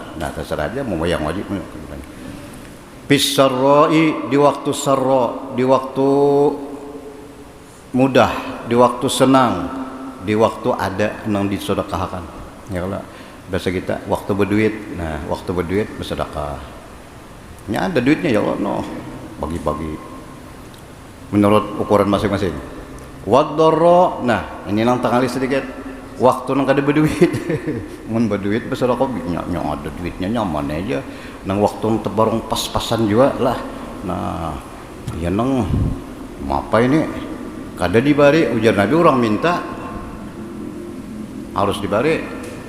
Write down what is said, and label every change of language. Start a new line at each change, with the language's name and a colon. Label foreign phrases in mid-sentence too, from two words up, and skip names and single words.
Indonesian: Nah, terserah aja mau yang wajib. Fisarra'i, di waktu sarra, di waktu mudah, di waktu senang, di waktu ada yang disedekahkan. Ya Allah, bahasa kita waktu berduit. Nah, waktu berduit bersedekah. Ya ada duitnya ya Allah, no, bagi-bagi menurut ukuran masing-masing.
Arabic: Wad-dharra,
Banjar: nah ini nang tangali sedikit. Waktu nang kada berduit, mun berduit bersedekah nya ada duitnya nyaman aja. Nang waktu tebarong pas-pasan juga lah. Nah, ya nang apa ini? Kada dibari, ujar Nabi orang minta harus dibari.